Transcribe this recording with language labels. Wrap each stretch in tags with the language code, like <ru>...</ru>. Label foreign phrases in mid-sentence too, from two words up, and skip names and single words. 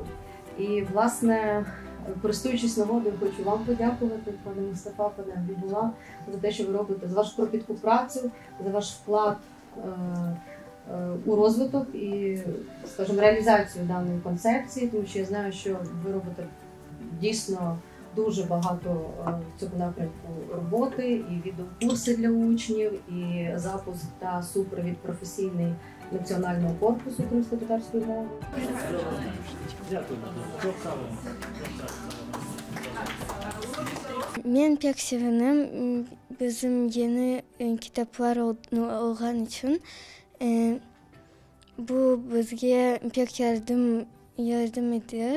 <uk>І, власне, користуючись нагодою, хочу вам подякувати, пане Мустафа, пане Абібула, за те, що ви робите, за вашу кропітку працю, за ваш вклад у розвиток і, скажімо, реалізацію даної концепції, тому що я знаю, що ви робите дійсно дуже багато в цьому напрямку роботи, і відеокурси для учнів, і запуск та супровід професійний національного корпусу кримськотатарської мови.</uk> <crh>Мен пек sevinem bizim yeni kitaplar olgan için. Bu bizge pek yardım ediyor.</crh>